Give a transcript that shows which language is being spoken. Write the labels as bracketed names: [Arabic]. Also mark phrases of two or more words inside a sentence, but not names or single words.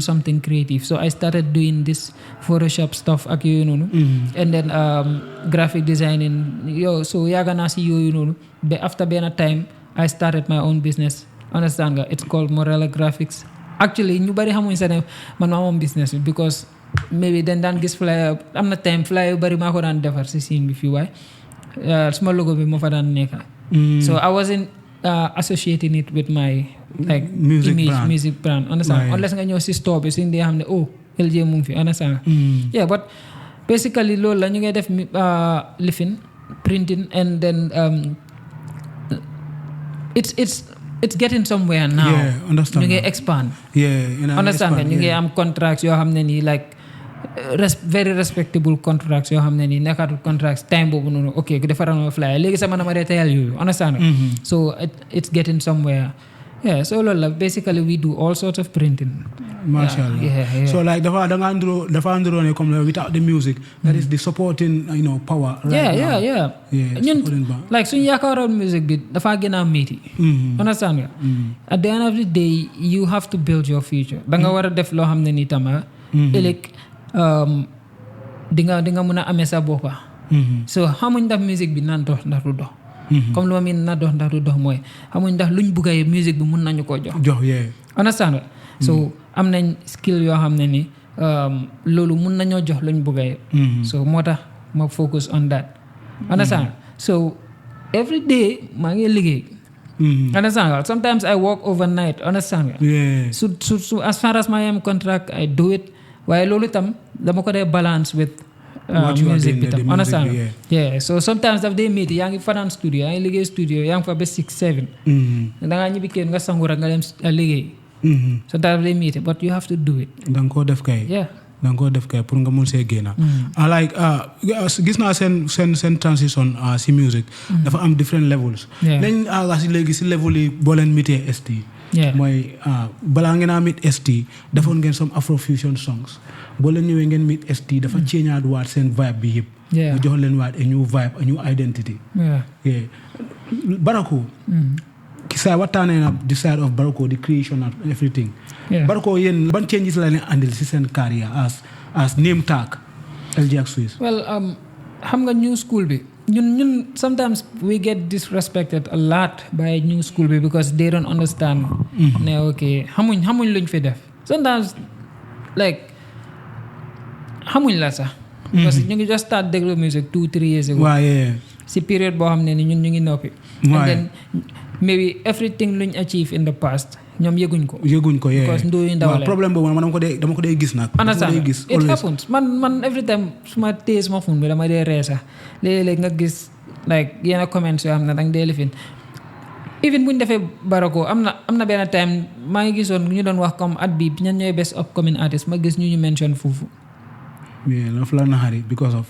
[English] something creative so I started doing this Photoshop stuff [Wolof] ak yooyu noonu [English] and then graphic designing so [Wolof] yaaga naa si yooyu noonu ba [English] after benn time I started my own business understand [Wolof] nga [English] it's called [Wolof] Morella Graphics actually ñu bari xamuñ sa ne man maa moom business bi [English] because maybe [Wolof] dañ daan gis flyer am na time flyer yu bari maa ko daan defar si scene bi fii waaye suma logo bi moo fa daan nekka [English] so I wasn't associating it with my like music brand understand unless [Wolof] nga ñëw si store bi suñ dee xam ne LJ mu ngi fi [English] understand but basically [Wolof] loolu la ñu ngay def lifin [English] printing and then it's getting somewhere now understand [Wolof] ñu ngi [English] expand understand [Wolof] nga ñu ngi am contracts yoo xam ne nii [English] like very respectable contracts [Wolof] yoo xam ne nii nekkatul [English] contracts time [Wolof] boobu noonu ok ku defaral ma flyer léegi sama dama dee tayal yooyu [English] understand so it's getting somewhere yeah so [Wolof] loolu la [English] basically we do all sorts of printing [Arabic] mashallah [English] yeah. So like [Wolof] dafa andro ne [English] comme without the music that is the supporting power right [Wolof] yeah ñun like suñu yaakaaroon music bi dafa gën a metti understand nga [English] at the end of the day you have to build your future [Wolof] da nga war a def loo xam ne nii tama ëllëg di nga mën a amee sa boppa so xamuñ ndax musique bi naan dox ndax du dox comme lu ma miin na dox ndax du dox mooy xamuñ ndax luñ bugga yi musique bi mun nañu koo jox understand nga so am nañ skill yoo xam ne ni loolu mun nañoo jox luñ bugga yi so moo tax ma [English] focus on that understand so every day [Wolof] maa ngi liggéey understand nga [English] sometimes I work overnight understand [Wolof] nga [English] so as far as my contract I do it [Wolof] waaye loolu itam dama ko dee [English] balance with music [Wolof] bi tam [English] understand yeah so sometimes [Wolof] daf dee métti yaa ngi fanaan studio yaa ngi liggéey studio yaa ngi fa ba 6-7 da ngaa ñibbi kenn nga sangu rek nga dem liggéey sometimes daf dee métti [English] but you have to do it [Wolof] da nga koo def kay da nga koo def kay pour nga mun see génna like gis naa seen transition si music dafa am [English] different levels [Wolof] lañ si léegi si level yi boo leen mitee ST mooy balaa ngeen a meet ST defoon ngeen [English] some Afrofusion songs [Wolof] boo leen ñëwee ngeen meet ST dafa changeaat waat seen vibe bi yëpp mu jox leen waat [English] a new vibe a new identity [Wolof] Barako saa waxtaanee na [English] the side of Barako the creation and everything [Wolof] Barako yéen ban changes la leen andil si seen carrière [English] as name tag [Wolof] LG ak Swiss well xam nga [English] new school [Wolof] bi ñun [English] sometimes we get disrespected a lot by new school [Wolof] bi [English] because they don't understand [Wolof] ne okay xamuñ luñ fi def [English] sometimes like [Wolof] xamuñ la sax [French] parce que [Wolof] ñu ngi [English] just start [Wolof] déglu music 2-3 [English] years ago [Wolof] si période boo xam ne ni ñun ñu ngi noppi [English] and then maybe everything [Wolof] luñ [English] achieve in the past [Wolof] ñoom yëguñ ko because ndoyu ndawale problème boobu man dama ko dee gis nag [English] it happens [Wolof] man [English] every time [Wolof] suma téye suma phone bi dama dee ree sax léeg-léeg nga gis like yenn comments yoo xam ne danga dee lifin even buñ defee Barako am na benn time maa ngi gisoon ñu doon wax comme at bi ñan ñooy [English] best upcoming artist [Wolof] ma gis ñu mention foofu loolu la naxari [English] because of